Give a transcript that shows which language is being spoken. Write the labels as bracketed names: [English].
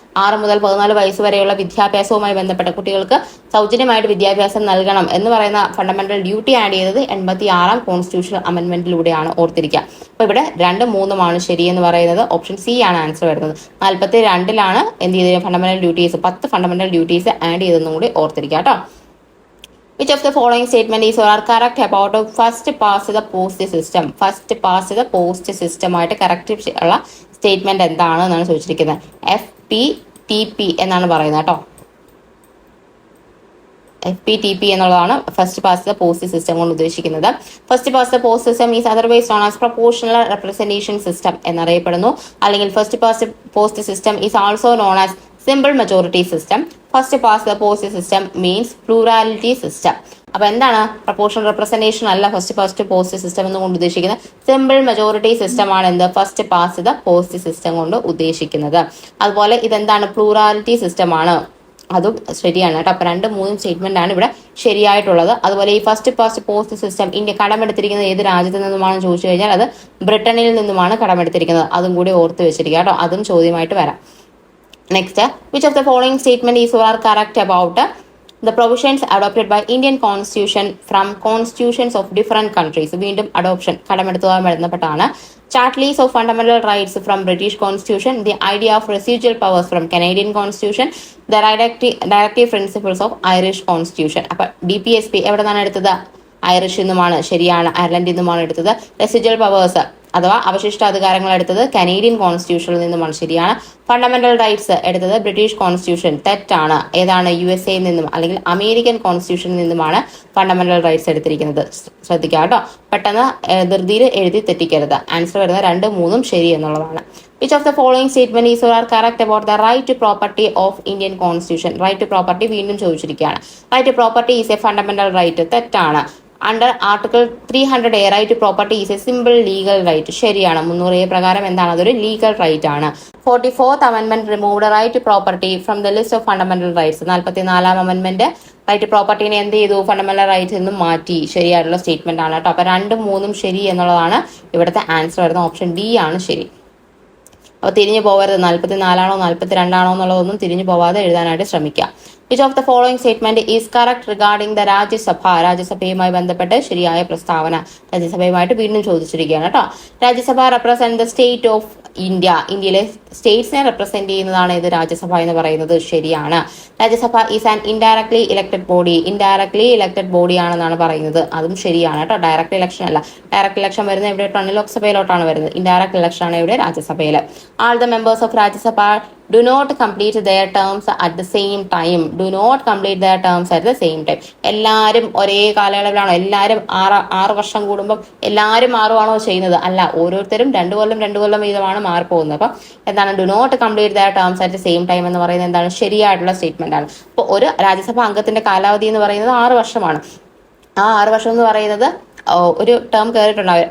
[Malayalam] 6 മുതൽ 14 വയസ്സ് വരെയുള്ള വിദ്യാഭ്യാസവുമായി ബന്ധപ്പെട്ട കുട്ടികൾക്ക് സൗജന്യമായിട്ട് വിദ്യാഭ്യാസം നൽകണം എന്ന് പറയുന്ന ഫണ്ടമെന്റൽ ഡ്യൂട്ടി ആഡ് ചെയ്തത് 86ാം കോൺസ്റ്റിറ്റ്യൂഷണൽ അമെൻമെന്റിലൂടെയാണ്. ഓർത്തിരിക്കുക. അപ്പൊ ഇവിടെ 2ഉം 3ഉമാണ് ശരി എന്ന് പറയുന്നത്. ഓപ്ഷൻ സി ആണ് ആൻസർ വരുന്നത്. 42ലാണ് എന്ത് ചെയ്തത്? Fundamental duties 10 fundamental duties add ചെയ്തെന്നും കൂടി ഓർത്തിരിക്കുക കേട്ടോ. [English] Which of the following statement is or are correct about first past the post system? [Malayalam] First past the post system ആയിട്ട് കറക്റ്റ് ഉള്ള സ്റ്റേറ്റ്മെന്റ് എന്താണ് എന്നാണ് ചോദിച്ചിരിക്കുന്നത്. FPTP എന്നാണ് പറയുന്നത് കേട്ടോ. FPTP എന്നുള്ളതാണ് first past the post system കൊണ്ട് ഉദ്ദേശിക്കുന്നത്. [English] First past the post system is otherwise known as proportional representation system എന്നറിയപ്പെടുന്നു. അല്ലെങ്കിൽ first past post system is also known as simple majority system. First past the post system means plurality system. [Malayalam] അപ്പൊ എന്താണ്? Proportional representation അല്ല first past post system എന്ന് കൊണ്ട് ഉദ്ദേശിക്കുന്നത്. Simple majority system ആണ് എന്ത്? First past the post system കൊണ്ട് ഉദ്ദേശിക്കുന്നത്. അതുപോലെ ഇതെന്താണ്? പ്ലൂറാലിറ്റി സിസ്റ്റം ആണ്. അതും ശരിയാണ് കേട്ടോ. അപ്പൊ 2ഉം 3ഉം സ്റ്റേറ്റ്മെന്റ് ആണ് ഇവിടെ ശരിയായിട്ടുള്ളത്. അതുപോലെ ഈ first past post system India കടമെടുത്തിരിക്കുന്നത് ഏത് രാജ്യത്ത് നിന്നുമാണെന്ന് ചോദിച്ചു കഴിഞ്ഞാൽ അത് ബ്രിട്ടനിൽ നിന്നുമാണ് കടമെടുത്തിരിക്കുന്നത്. അതും കൂടി ഓർത്ത് വെച്ചിരിക്കുക കേട്ടോ. അതും ചോദ്യമായിട്ട് വരാം. [English] Next, which of the following statement is or are correct about the provisions adopted by Indian Constitution from constitutions of different countries? [Malayalam] വീണ്ടും അഡോപ്ഷൻ കടമെടുത്തുമായി ബന്ധപ്പെട്ടാണ്. [English] Charters of fundamental rights from British Constitution, the idea of residual powers from Canadian Constitution, the directive principles of Irish Constitution. [Malayalam] അപ്പൊ DPSP എവിടെ നിന്നാണ് എടുത്തത്? ഐറിഷിൽ നിന്നുമാണ്. ശരിയാണ്. അയർലൻഡിൽ നിന്നുമാണ് എടുത്തത്. റെസിജ്വൽ പവേഴ്സ് അഥവാ അവശിഷ്ട അധികാരങ്ങൾ എടുത്തത് കനേഡിയൻ കോൺസ്റ്റിറ്റ്യൂഷനിൽ നിന്നുമാണ്. ശരിയാണ്. ഫണ്ടമെന്റൽ റൈറ്റ്സ് എടുത്തത് ബ്രിട്ടീഷ് കോൺസ്റ്റിറ്റ്യൂഷൻ. തെറ്റാണ്. ഏതാണ്? USA നിന്നും അല്ലെങ്കിൽ അമേരിക്കൻ കോൺസ്റ്റിറ്റ്യൂഷനിൽ നിന്നുമാണ് ഫണ്ടമെന്റൽ റൈറ്റ്സ് എടുത്തിരിക്കുന്നത്. ശ്രദ്ധിക്കുക കേട്ടോ. പെട്ടെന്ന് ധൃതിയിൽ എഴുതി തെറ്റിക്കരുത്. ആൻസർ വരുന്നത് 2ഉം 3ഉം ശരി എന്നുള്ളതാണ്. [English] Which of the following statement is or are correct about the right to property of Indian Constitution? Right to property [Malayalam] വീണ്ടും ചോദിച്ചിരിക്കുകയാണ്. [English] Right to property is a fundamental right. [Malayalam] തെറ്റാണ്. [English] Under article 300A right to property is a simple legal right. ശരിയാണ്. [Malayalam] 300A പ്രകാരം എന്താണ്? അതൊരു legal right ആണ്. [English] 44th അമെൻമെന്റ് removed right to property from the list of fundamental rights. [Malayalam] 44ാം അമെൻമെന്റ് right to പ്രോപ്പർട്ടിനെ എന്ത് ചെയ്തു? Fundamental rights നിന്നും മാറ്റി. ശരിയായിട്ടുള്ള സ്റ്റേറ്റ്മെന്റ് ആണ് കേട്ടോ. അപ്പൊ 2ഉം 3ഉം ശരി എന്നുള്ളതാണ് ഇവിടുത്തെ ആൻസർ വരുന്നത്. ഓപ്ഷൻ ഡി ആണ് ശരി. അപ്പോൾ തിരിഞ്ഞു പോകരുത്. 44ആണോ 42ആണോ എന്നുള്ളതൊന്നും തിരിഞ്ഞു പോവാതെ എഴുതാനായിട്ട് ശ്രമിക്കുക. [English] Which of the following statement is correct regarding the Rajya Sabha? [Malayalam] രാജ്യസഭയുമായി ബന്ധപ്പെട്ട് ശരിയായ പ്രസ്താവന. രാജ്യസഭയുമായിട്ട് വീണ്ടും ചോദിച്ചിരിക്കുകയാണ് കേട്ടോ. [English] Rajya Sabha represent the state of India. [Malayalam] ഇന്ത്യയിലെ സ്റ്റേറ്റ്സിനെ റെപ്രസെന്റ് ചെയ്യുന്നതാണ് ഇത് രാജ്യസഭ എന്ന് പറയുന്നത്. ശരിയാണ്. [English] Rajya Sabha is an indirectly elected body. [Malayalam] Indirectly elected body ആണെന്നാണ് പറയുന്നത്. അതും ശരിയാണ് കേട്ടോ. ഡയറക്റ്റ് ഇലക്ഷൻ അല്ല. ഡയറക്റ്റ് ഇലക്ഷൻ വരുന്നത് എവിടെയോട്ടാണ്? ലോക്സഭയിലോട്ടാണ് വരുന്നത്. ഇൻഡയറക്റ്റ് ഇലക്ഷൻ ആണ് ഇവിടെ രാജ്യസഭയിൽ. [English] All the members of Rajya Sabha do not complete their terms at the same time. Do not complete their terms at the same time. [Malayalam] എല്ലാവരും ഒരേ കാലയളവിലാണോ? എല്ലാവരും 6 വർഷം കൂടുമ്പോൾ എല്ലാവരും മാറുവാണോ ചെയ്യുന്നത്? അല്ല. ഓരോരുത്തരും 2 കൊല്ലം വീതമാണ് മാറിപ്പോകുന്നത്. അപ്പം എന്താണ്? [English] do not complete their terms at the same time [Malayalam] എന്ന് പറയുന്നത് എന്താണ്? ശരിയായിട്ടുള്ള സ്റ്റേറ്റ്മെന്റ് ആണ്. അപ്പോൾ ഒരു രാജ്യസഭാ അംഗത്തിന്റെ കാലാവധി എന്ന് പറയുന്നത് 6 വർഷമാണ്. ആ 6 വർഷം എന്ന് പറയുന്നത് ഒരു ടേം കയറിയിട്ടുണ്ടാവും.